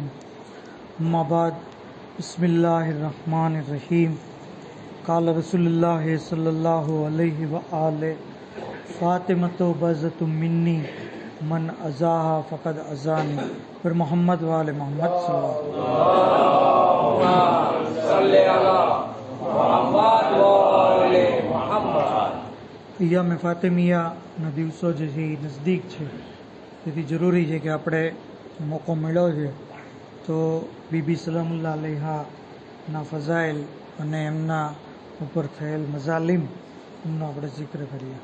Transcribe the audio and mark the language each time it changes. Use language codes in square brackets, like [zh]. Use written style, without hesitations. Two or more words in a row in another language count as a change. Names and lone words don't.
[ar] أما بعد بسم الله الرحمن الرحيم قال رسول الله صلى الله عليه وآله فاطمة بضعة مني من آذاها فقد آذاني پھر محمد وآل محمد [gu] અય્યામ ફાતિમિયાના દિવસો જે છે એ નજદીક છે, તેથી જરૂરી છે કે આપણે મોકો મળ્યો છે તો બીબી સલામુલ્લાહ અલૈહાના ફઝાઇલ અને એમના ઉપર થયેલ મઝાલિમ એમનો આપણે જિક્ર કરીએ.